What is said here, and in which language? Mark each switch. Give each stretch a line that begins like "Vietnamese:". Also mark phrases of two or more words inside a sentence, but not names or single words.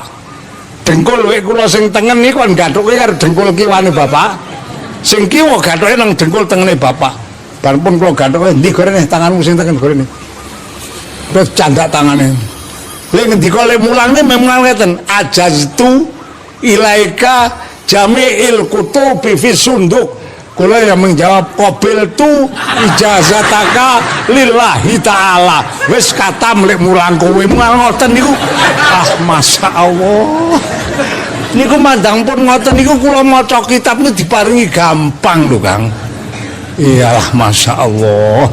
Javanese: Dengkul wek kula sing tengen niku kon gathuke karo dengkul kiwane bapak. Sing kiwa gathuke nang dengkul tengene bapak. Bar pun kula gathuke ndi gorene tanganmu sing tengen gorene. Terus candak tangane. Lek ngendika lek mulangne memang ngeten,
Arabic: أجزت إليك جميع الكتب في صندوق. Kula
Indonesian: yang menjawab
Arabic: قبلت إجازتك لله تعالى.
Javanese: Wis katam lek mulang kowe mulang ngoten niku. Ah masyaallah. Niku mandang pun ngoten niku kula maca kitab niku diparingi gampang lho, Kang. Iyalah masyaallah.